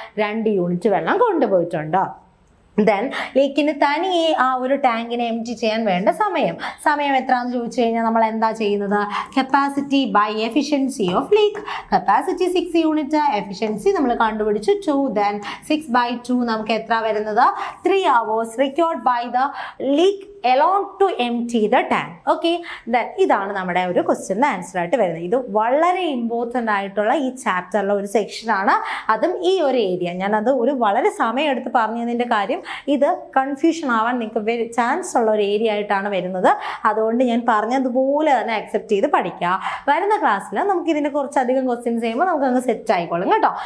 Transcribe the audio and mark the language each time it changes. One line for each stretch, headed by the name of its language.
Malayalam: 2 unit വെള്ളം കൊണ്ടുപോയിട്ടുണ്ട്. Then ലീക്കിന് തനിയെ ആ ഒരു ടാങ്കിനെ എംറ്റി ചെയ്യാൻ വേണ്ട സമയം എത്രയാണെന്ന് ചോദിച്ചു കഴിഞ്ഞാൽ നമ്മൾ എന്താ ചെയ്യുന്നത്? Capacity by efficiency of leak. Capacity 6 unit, efficiency നമ്മൾ കണ്ടുപിടിച്ചു 2. ദെൻ 6/2 നമുക്ക് എത്ര വരുന്നത്?
English: 3 hours required by the leak alone to empty the tank.
Malayalam: Okay, then ഇതാണ് നമ്മുടെ ഒരു ക്വസ്റ്റ്യൻ്റെ ആൻസർ ആയിട്ട് വരുന്നത്. ഇത് വളരെ ഇമ്പോർട്ടൻ്റ് ആയിട്ടുള്ള ഈ ചാപ്റ്ററിലെ ഒരു സെക്ഷനാണ്. അതും ഈ ഒരു ഏരിയ ഞാനത് വളരെ സമയം എടുത്ത് പറഞ്ഞതിൻ്റെ കാര്യം ഇത് കൺഫ്യൂഷൻ ആവാൻ നിങ്ങൾക്ക് ചാൻസ് ഉള്ള ഒരു ഏരിയ ആയിട്ടാണ് വരുന്നത്. അതുകൊണ്ട് ഞാൻ പറഞ്ഞതുപോലെ തന്നെ അക്സെപ്റ്റ് ചെയ്ത് പഠിക്കുക. വരുന്ന ക്ലാസ്സിൽ നമുക്ക് ഇതിനെ കുറച്ചധികം ക്വസ്റ്റ്യൻസ് ചെയ്യുമ്പോൾ നമുക്ക് അങ്ങ് സെറ്റ് ആയിക്കോളും കേട്ടോ.